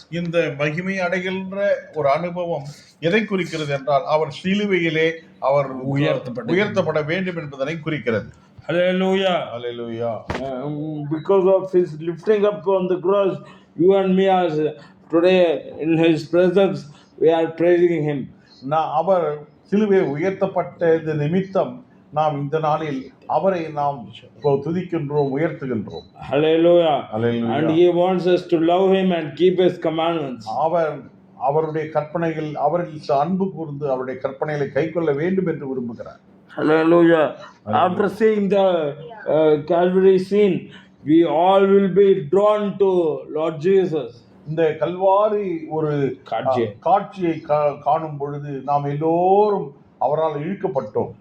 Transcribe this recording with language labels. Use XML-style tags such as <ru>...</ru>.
<ta>இந்த மகிமை அடைகின்ற ஒரு அனுபவம் எதை குறிக்கிறது என்றால் அவர் சிலுவையிலே அவர் உயர்த்தப்பட வேண்டும் என்பதனை குறிக்கிறது.</ta> <en>Hallelujah. Hallelujah. Because of his lifting up on the cross, you and me are today in his presence, we are praising him.</en> <ta>அவர் சிலுவையில் உயர்த்தப்பட்ட நிமித்தம் நாம் இந்த நாளில் அவரை நாம் துதிக்கின்றோம், உயர்த்துகின்றோம்.</ta> <en>Hallelujah. Hallelujah. And he wants us to love him and keep his commandments.</en> <ta>அவருடைய கற்பனைகள், அவரில் அன்பு கூர்ந்து அவருடைய கற்பனைகளை கைக்கொள்ள வேண்டும் என்று விரும்புகிறார்.</ta> <en>Hallelujah. After seeing the Calvary scene, we all will be drawn to Lord Jesus.</en> <ta>இந்த கல்வாரி ஒரு காட்சியை காணும் பொழுது நாம் எல்லோரும் அவரால் இழுக்கப்பட்டோம்.</ta>